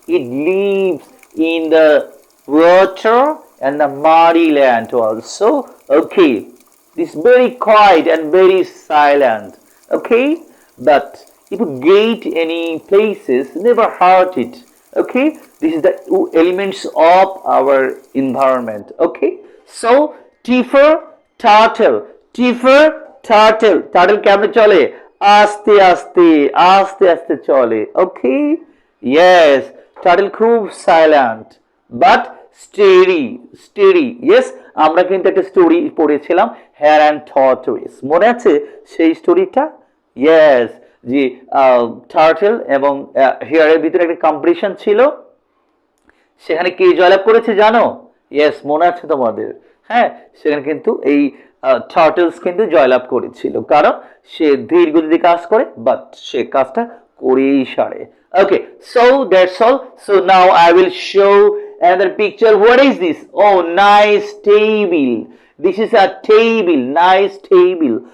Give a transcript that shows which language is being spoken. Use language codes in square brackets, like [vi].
[en] It lives in the water and the muddy land also. Okay. It's very quiet and very silent. Okay. But if you get any places, never hurt it. Okay. This is the elements of our environment. Okay. So T for turtle. T for turtle. [bn] Turtle কেমনে চলে? আস্তে আস্তে আস্তে আস্তে চলে। ওকে? Yes. [en] Turtle খুব silent but steady. Steady. [bn] Yes, আমরা কিন্তু একটা স্টোরি পড়েছিলাম, হেয়ার অ্যান্ড টর্টয়েস। মনে আছে সেই স্টোরিটা? ইয়েস, যে টার্টল এবং হেয়ারের ভিতরে একটা কম্পিটিশন ছিল, সেখানে কে জয়লাভ করেছে জানো? ইয়েস, মনে আছে তোমাদের? হ্যাঁ, সেখানে কিন্তু এই টার্টলস কিন্তু জয়লাভ করেছিল, কারণ সে ধীর গতিতে কাজ করে, বাট সে কাজটা করেই সারে। [en] Okay, so that's all. So now I will show another picture. What is this? Oh, nice table. This is a table, nice table.